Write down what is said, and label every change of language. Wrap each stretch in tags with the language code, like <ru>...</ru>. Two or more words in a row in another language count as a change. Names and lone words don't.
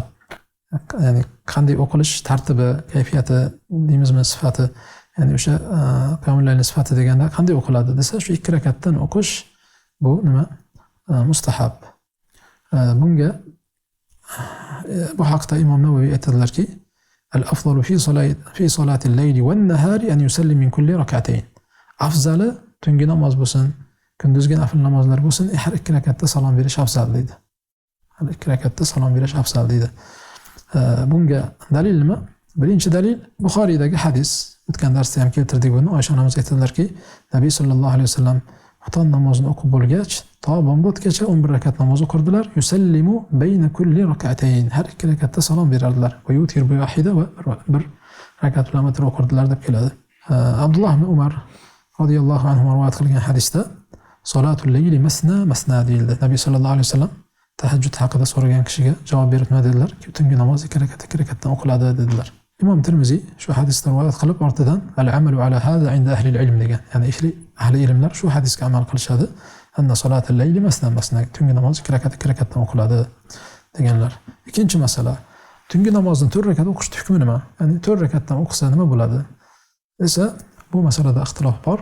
<uz>Ya'ni qanday o'qilish tartibi, kayfiyati deymizmi, sifati, ya'ni o'sha</uz> <ar>قيام الليل</ar> <uz>sifati deganda qanday o'qiladi desa, shu 2 rakatdan o'qish bu nima? Mustahab. Bunga bu haqda Imom Navoiy aytadilarki:</uz> <ar>"الأفضل في صلاة الليل والنهار أن يصلي من كل ركعتين."</ar> <uz>Afzali tungi namoz bo'lsin, kunduzgi nafil namozlar bo'lsin, har 2 rakatda salom berish afzal deydi. Har 2 rakatda salom berish afzal deydi. Bunga dalil nima? Birinchi dalil Buxoriydagi hadis. O'tgan darsda ham keltirdik buni. Oysha onamiz aytadilarki, Nabiy</uz> <ar>صلى الله عليه وسلم</ar> <uz>xufton namozini o'qib bo'lgach, to bomdodgacha 11 rakat namoz o'qirdilar.</uz> <ar>يسلم بين كل ركعتين.</ar> <uz>Har 2 rakatda salom berardilar.</uz> <ar>ويوتر بواحدة</ar> <uz>va bir rakat bilan vitr o'qirdilar deb keladi. Abdulloh ibn Umar</uz> <ar>رضي الله عنه</ar> <uz>rivoyat qilgan hadisda</uz> <ar>صلاة الليل مثنى</ar> <uz>deyildi. Nabiy</uz> <ar>صلى الله عليه وسلم</ar> <uz>tahajjud haqida so'ragan kishiga javob berib nima dedilar? Tungi namoz 2 rakatdan o'qiladi dedilar. Imom Tirmiziy shu hadisni rivoyat qilib ortidan</uz> <ar>العمل على هذا عند أهل العلم</ar> <uz>degan. Ya'ni ahli ilmlar shu hadisga amal qilishadi.</uz> <ar>أن صلاة الليل مثنى.</ar> <uz>Tungi namoz 2 rakatdan o'qiladi deganlar. Ikkinchi masala, tungi namozni 4 rakat o'qish hukmi nima? Ya'ni 4 rakatdan o'qisa nima bo'ladi? Esa bu masalada ixtilof bor.</uz>